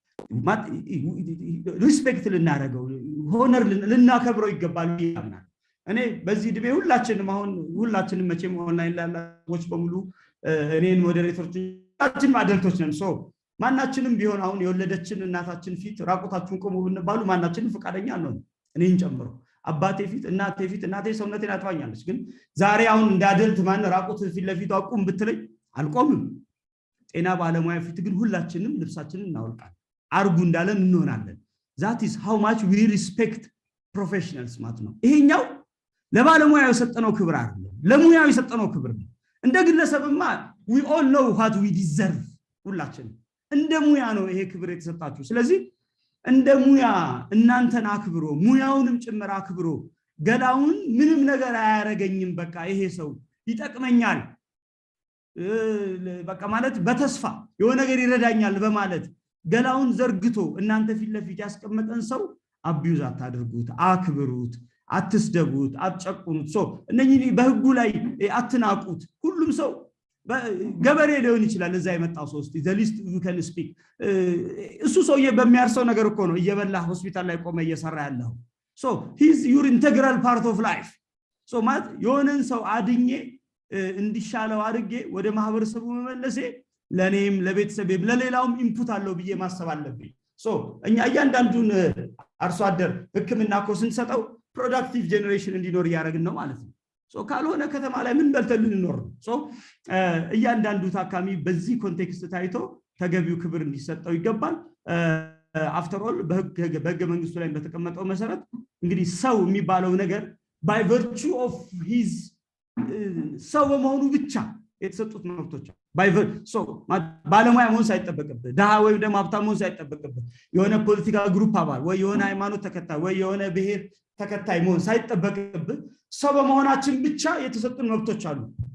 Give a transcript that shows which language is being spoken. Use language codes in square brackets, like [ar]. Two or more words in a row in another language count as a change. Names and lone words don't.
[am] ሪስፔክት ልናደርገው ሆነር ልናከብረው ይገባል ይላምናል እኔ በዚህ ድቤ ሁላችንም መቼም ኦንላይን ላላዎች በሙሉ እኔን ሞዴሬተሮችን አደልቶች ነን ማናችንም ቢሆን አሁን የወለደችን እናታችን ፊት ራቁታችሁን ቆሙ ብንባሉ ማናችንም ፈቃደኛ አልሆን እኔን ጨምሮ አባቴ ፊት እናቴ ሰውነቴን አጥባኛለች ግን ዛሬ አሁን እንዳደልት ማን ራቁት ፊት ለፊቱ አቁም ብትለኝ አልቆምም ጤና ባለሙያ ፊት ግን ሁላችንም ልብሳችንን እናወልቃለን አርጉ እንዳለን እንሆናለን [en] that is how much we respect professionals [am] ማለት ነው ይሄኛው ለባለሙያው የሰጠነው ክብር አይደለም ለሙያው የሰጠነው ክብር ነው እንደ ግለሰብማ [en] we all know what we deserve [am] ሁላችንም እንደ ሙያ ነው ይሄ ክብር የተሰጣችሁ ስለዚህ እንደ ሙያ እናንተን አክብሮ ሙያውንም ጭምር አክብሮ ገላውን ምንም ነገር አያረገኝም በቃ ይሄ ሰው ይጠቅመኛል በቃ ማለት በተስፋ የሆነ ነገር ይረዳኛል በማለት ገላውን ዘርግቶ እናንተ ፊት ለፊት ያስቀመጠን ሰው አቢዩዝ አታድርጉት አክብሩት አትስደቡት አትጨቁኑት እነኚህ በህጉ ላይ አትናቁት ሁሉም ሰው ገበሬ ሊሆን ይችላል እዛ የመጣው ሰው እስቲ [en] the least you can speak [am] እሱ ሰውዬ በሚያርሰው ነገር እኮ ነው እየበላ ሆስፒታል ላይ ቆመ እየሰራ ያለው [en] he's your integral part of life [am] ማለት የሆነን ሰው አድኜ እንዲሻለው አድርጌ ወደ ማህበረሰቡ መመለሴ ለኔም ለቤተሰቤም ለሌላውም ኢንፑት አለው ብዬ ማሰብ አለብኝ እኛ እያንዳንዱን አርሶ አደር ህክምና እኮ ስንሰጠው [en] productive generation [am] እንዲኖር ያደርግን ነው ማለት ነው ካልሆነ ከተማ ላይ ምን በልተን ልንኖር ነው እያንዳንዱ ታካሚ በዚህ ኮንቴክስት ታይቶ ተገቢው ክብር እንዲሰጠው ይገባል [en] after all [am] በህገ መንግስቱ ላይ በተቀመጠው መሰረት እንግዲህ ሰው የሚባለው ነገር [en] by virtue of his [am] ሰው በመሆኑ ብቻ የተሰጡት መብቶች ባለሙያ መሆን ሳይጠበቅበት ደሃ ወይም ደግሞ ሀብታም መሆን ሳይጠበቅበት የሆነ ፖለቲካ ግሩፕ አባል ወይ የሆነ ሃይማኖት ተከታይ ወይ የሆነ ብሔር ተከታይ መሆን ሳይጠበቅበት ሰው በመሆናችን ብቻ የተሰጡን መብቶች አሉ